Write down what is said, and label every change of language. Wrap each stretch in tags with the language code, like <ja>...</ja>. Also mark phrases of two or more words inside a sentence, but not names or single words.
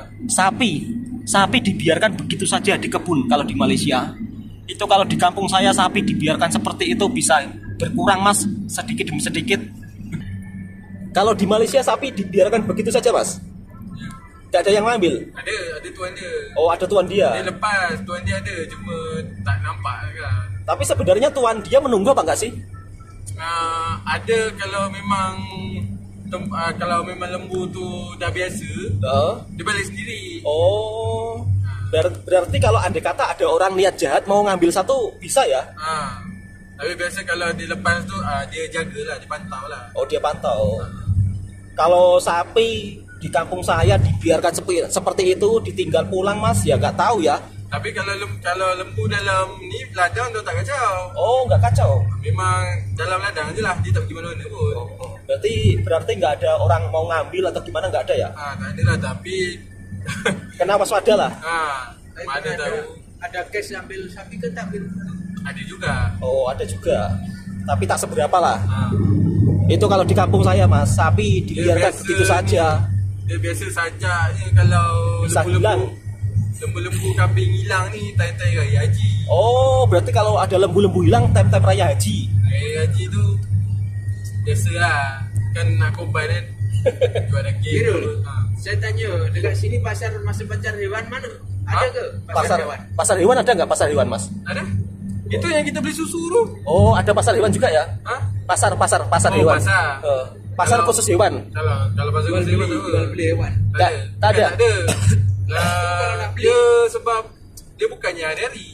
<id>Sapi dibiarkan begitu saja di kebun kalau di Malaysia. Itu kalau di kampung saya sapi dibiarkan seperti itu bisa berkurang Mas, sedikit demi sedikit. Kalau di Malaysia sapi dibiarkan begitu saja Mas? Tidak ada yang ngambil?</id> <ms>Ada tuan dia. Oh ada tuan dia? Dia lepas, tuan dia ada, cuma tak nampak kan.</ms> <id>Tapi sebenarnya tuan dia menunggu apa enggak sih?</id> <ms>Ada kalau memang lembu tu dah biasa, dia balik sendiri. Oh,</ms> <id>berarti kalau andai kata ada orang niat jahat mau ngambil satu bisa ya?</id> <ms>Tapi biasa kalau dia lepas tu dia jagalah, dia pantau lah. Oh dia pantau.</ms> <id>Kalau sapi di kampung saya dibiarkan seperti itu, ditinggal pulang Mas, ya nggak tahu ya.</id> <ms>Tapi kalau lembu dalam ni ladang tu tak kacau.</ms> <id>Oh nggak kacau.</id> <ms>Memang dalam ladang je lah, dia tak pergi mana-mana pun.</ms> <id>Berarti nggak ada orang mau ngambil atau gimana, nggak ada ya?</id> <ms>Tak ada lah, tapi kena waspada lah. Mana tahu. Ada kes ambil sapi ke tak ambil? Ada juga. Oh ada juga. Tapi tak seberapa lah.</ms> <id>Itu kalau di kampung saya Mas, sapi dibiarkan begitu saja.</id> <ms>Dia biasa saja je kalau lembu-lembu kambing hilang ni time-time raya haji.</ms> <id>Oh, berarti kalau ada lembu-lembu hilang time-time raya haji.</id> <ms>Raya haji tu biasalah, kan nak korban kan. Jual daging. Saya tanya, dekat sini pasar hewan mana? Ada ke</ms> <id>pasar hewan ada nggak pasar hewan Mas?</id> <ms>Ada. Itu yang kita beli susu tu.</ms> <id>Oh, ada pasar hewan juga ya? Pasar hewan. Pasar khusus hewan.</id> <ms>Kalau pasar khusus hewan tu beli hewan. Tak ada. Dia sebab dia bukannya hari-hari.</ms>